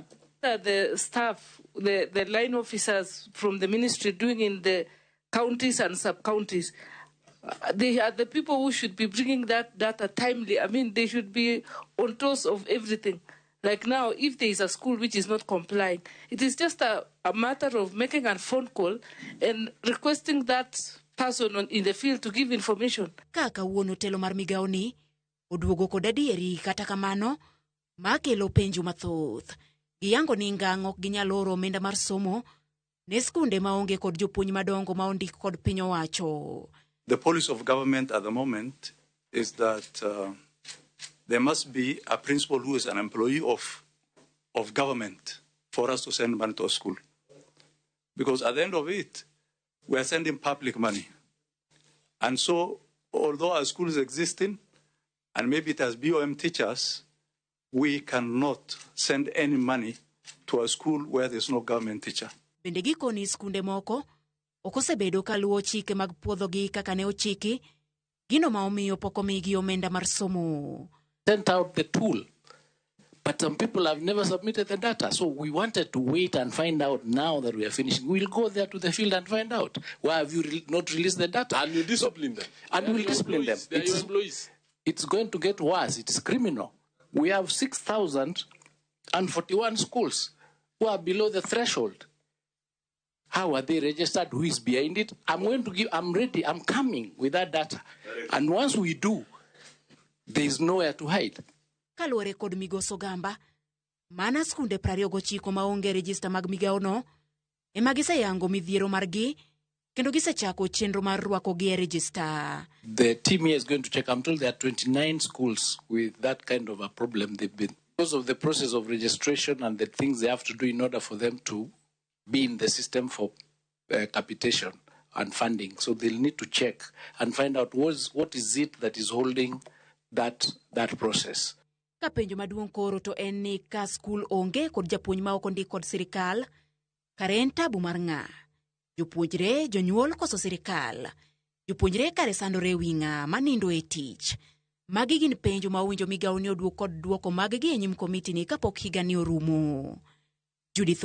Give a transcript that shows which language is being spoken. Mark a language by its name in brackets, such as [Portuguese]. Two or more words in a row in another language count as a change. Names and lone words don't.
[English] The staff, the line officers from the ministry doing in the counties and sub-counties, they are the people who should be bringing that data timely. I mean, they should be on toes of everything. Like now, if there is a school which is not complying, it is just a matter of making a phone call and requesting that person in the field to give information. [Luo (Kenya and Tanzania)] Kaka wuono telo mar migao ni oduogo kod adieri kata kamano makelo penjo mathoth. Giyango ni ngang' ok ginyal oro omenda mar somo ne skunde maonge kod jopuonj madongo ma ondik kod piny owacho. [English] The policy of government at the moment is that there must be a principal who is an employee of government for us to send money to a school. Because at the end of it, we are sending public money. And so, although our school is existing, and maybe it has BOM teachers, we cannot send any money to a school where there's no government teacher. [Luo (Kenya and Tanzania)] Bende gikoni skunde moko okosebedo kaluwo chike mag puodhogi kaka ne ochiki gino ma omiyo pok omigi omenda mar somo. [English] Sent out the tool, but some people have never submitted the data. So we wanted to wait and find out now that we are finishing. We'll go there to the field and find out. Why have you not released the data? And you discipline them. And we'll discipline them. They are your employees. It's going to get worse. It's criminal. We have 6,041 schools who are below the threshold. How are they registered? Who is behind it? I'm ready. I'm coming with that data. And once we do, there is nowhere to hide. Kaluwore kod Migoso Gamba, mana skunde 29 maonge register mag migao no, ema giseyango midhiero margi, kendo gisechako chenro mar rwako gi e register. The team here is going to check. I'm told there are 29 schools with that kind of a problem. They've been, because of the process of registration and the things they have to do in order for them to be in the system for capitation and funding. So they'll need to check and find out what is it that is holding that process. [Luo (Kenya and Tanzania)] Kapenjo maduong' koro to en ni ka skul onge kod japuonj ma ok ondik kod sirkal, kare en tabu mar ng'a? Jopuonjre, jonyuol koso sirkal? Jopuonjre kare sandore wi ng'a manindo e tich? Magi gin penjo ma owinjo migao ni oduok kod duoko mag-gi e nyim komiti ni kapok higa ni orumo.